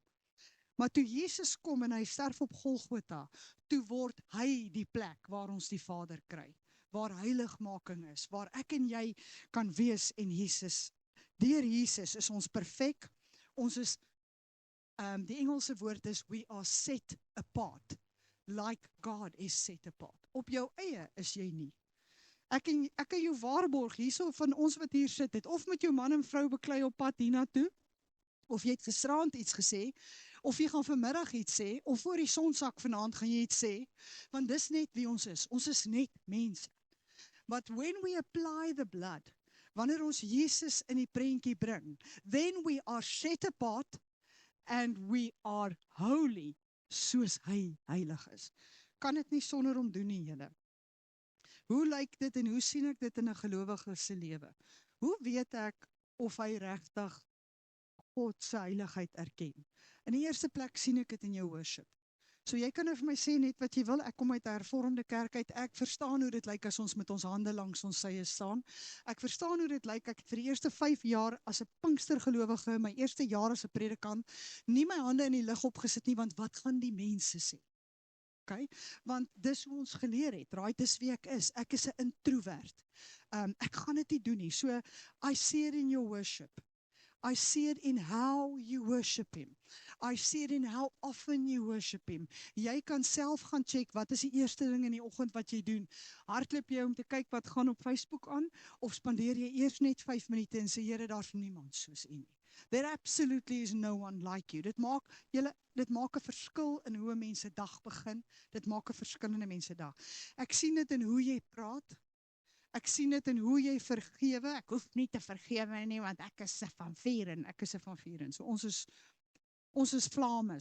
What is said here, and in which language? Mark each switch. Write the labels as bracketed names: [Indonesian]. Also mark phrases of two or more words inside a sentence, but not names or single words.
[Afrikaans] Maar toe Jesus kom en hy sterf op Golgotha, toe word hy die plek waar ons die Vader kry, waar heiligmaking is, waar ek en jy kan wees en Jesus. Deur Jesus is ons perfek. Ons is, die Engelse woord is, [English] we are set apart, like God is set apart. [Afrikaans] Op jou eie is jy nie. Ek kan jou waarborg, hierso van ons wat hier sit, het of met jou man en vrou beklei op pad hiernatoe, of jy het gisterand iets gesê, of jy gaan vanmiddag iets sê, of voor die sonsak vanaand gaan jy iets sê, want dis net wie ons is net mense. [English] But when we apply the blood, [Afrikaans] wanneer ons Jesus in die prentjie bring, [English] then we are set apart and we are holy, [Afrikaans] soos hy heilig is. Kan dit nie sonder hom doen nie, julle. Hoe lyk dit en hoe sien ek dit in 'n gelowige se lewe? Hoe weet ek of hy regtig God se heiligheid erken? In die eerste plek sien ek dit in jou worship. So jy kan vir my sê net wat jy wil, ek kom uit 'n hervormde kerk uit, ek verstaan hoe dit lyk as ons met ons hande langs ons sye staan. Ek verstaan hoe dit lyk, ek het vir die eerste 5 jaar as 'n Pinkstergelowige, my eerste jaar as 'n predikant, nie my hande in die lug opgesit nie, want wat gaan die mense sê? Okay? Want dis hoe ons geleer het, right? Dis wie ek is 'n introvert. Ek gaan dit nie doen nie. [English] So, I see it in your worship. I see it in how you worship him. I see it in how often you worship him. [Afrikaans] Jy kan self gaan check, wat is die eerste ding in die oggend wat jy doen? Hardloop jy om te kyk wat gaan op Facebook aan, of spandeer jy eers net 5 minute en sê, Here, daar's niemand soos u nie. [English] There absolutely is no one like you. [Afrikaans] Dit maak 'n verskil in hoe mense dag begin. Dit maak 'n verskil in 'n mense dag. Ek sien dit in hoe jy praat. Ek sien dit in hoe jy vergewe. Ek hoef nie te vergewe nie, want ek is van vieren. So ons is vlamme.